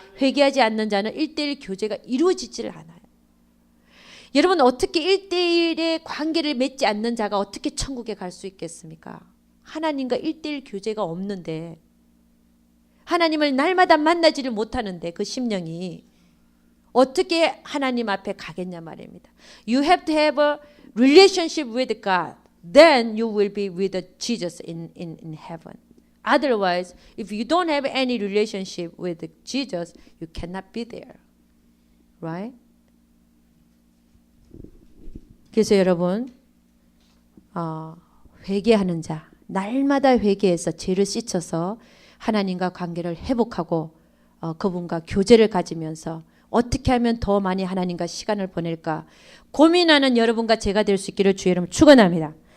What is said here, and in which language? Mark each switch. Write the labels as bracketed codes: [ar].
[ko] 회개하지 않는 자는 1:1 교제가 이루어지지를 않아요. 여러분 어떻게 1:1의 관계를 맺지 않는 자가 어떻게 천국에 갈 수 있겠습니까? 하나님과 1:1 교제가 없는데 하나님을 날마다 만나지를 못하는데 그 심령이 어떻게 하나님 앞에 가겠냐 말입니다. [en] You have to have a relationship with God. Then you will be with Jesus in heaven. Otherwise, if you don't have any relationship with Jesus, you cannot be there. Right? [ko] 그래서 여러분 회개하는 자, 날마다 회개해서 죄를 씻어서 하나님과 관계를 회복하고 그분과 교제를 가지면서 어떻게 하면 더 많이 하나님과 시간을 보낼까 고민하는 여러분과 제가 될 수 있기를 주의 이름으로 축원합니다.